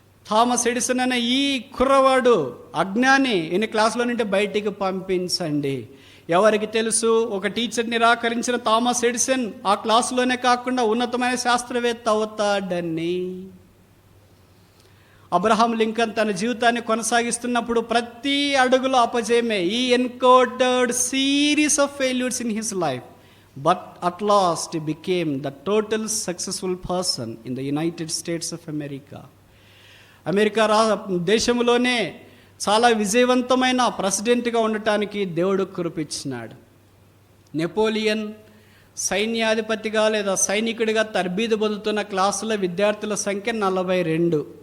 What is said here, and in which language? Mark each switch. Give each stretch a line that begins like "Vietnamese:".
Telugu: Thomas Edison అనే ఈ కుర్రవాడు అజ్ఞాని, ఈయన క్లాసులో నుండి బయటికి పంపించండి. ఎవరికి తెలుసు, ఒక టీచర్ నిరాకరించిన థామస్ ఎడిసన్ ఆ క్లాసులోనే కాకుండా ఉన్నతమైన శాస్త్రవేత్త అవుతాడని. అబ్రహాం లింకన్ తన జీవితాన్ని కొనసాగిస్తున్నప్పుడు ప్రతి అడుగులో అపజయమే.
English: ఈ encountered series of failures in his life, but at last he became the total successful person in the United States of America.
Telugu: America దేశంలోనే చాలా విజయవంతమైన ప్రెసిడెంట్గా ఉండటానికి దేవుడు కృపించినాడు. నెపోలియన్ సైన్యాధిపతిగా లేదా సైనికుడిగా తర్బీదు పొందుతున్న క్లాసుల విద్యార్థుల సంఖ్య 42.